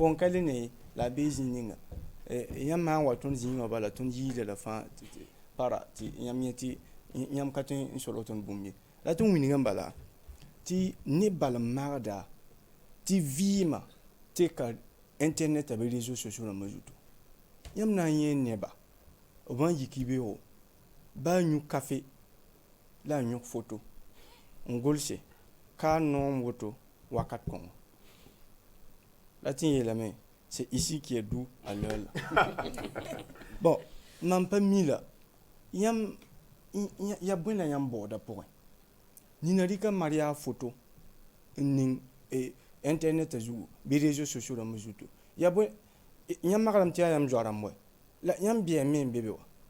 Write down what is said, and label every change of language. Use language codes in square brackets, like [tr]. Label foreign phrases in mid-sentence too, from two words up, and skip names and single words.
[mos] n ka le ne la a bee zĩig ninga yãmb sã n wa tõnd zĩig wã bala tõnd yiisda la fãa para tɩ yãmb yẽ tɩ yãmb ka tõe n solg tõnd bũmb ye la tɩ n wing n bala tɩ neb bal n maagda tɩ vɩɩmã tɩka internet a bɩ [fr] réseau sociaux [mos] rãmbã zutu yãmb na n yẽ nebã b n yik beoogo baa yũ kafe la a yõk foto n gʋlse ka noom woto wakat kõngo la tɩ n yeelame [fr] c'est ici qui est doux à l'heure là bon [mos] mam pa mi la yãmb ya bõe la yãmb baooda pʋgẽ nina rɩka mar yaa foto n ning internet zugu bɩ [fr] réseau sociaux [mos] rãmbã zutu ya bõe yãmb magrame tɩ yaa yãmb zoa rãmb wa la yãmb bɩa me n be be wa